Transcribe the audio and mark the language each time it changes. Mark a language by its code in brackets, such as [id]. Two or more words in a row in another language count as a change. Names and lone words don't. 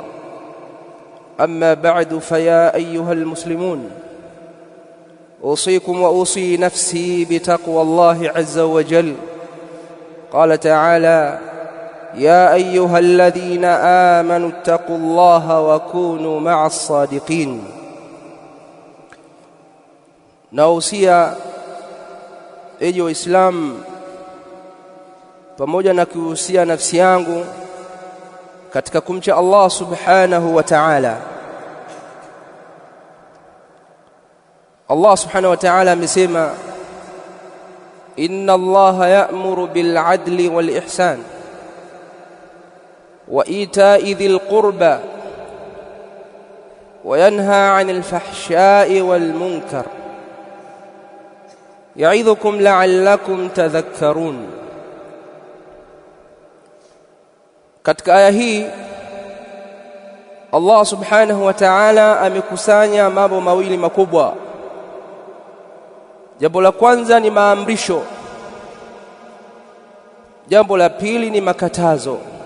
[ar] أما بعد، فيا أيها المسلمون، أوصيكم وأوصي نفسي بتقوى الله عز وجل. قال تعالى: يا أيها الذين آمنوا اتقوا الله وكونوا مع الصادقين. [sw] Nausia eji wa Islam pamoja na kuhusia nafsi yangu katika kumcha Allah [ar] سبحانه وتعالى. [sw] Allah [ar] سبحانه وتعالى [sw] amesema: [ar] إن الله يأمر بالعدل والإحسان وإيتاء ذي القربى وينهى عن الفحشاء والمنكر يعظكم لعلكم تذكرون. [sw] Katika aya hii Allah [ar] سبحانه وتعالى [sw] amekusanya mambo mawili makubwa. Jambo la kwanza ni maamrisho, jambo la pili ni makatazo.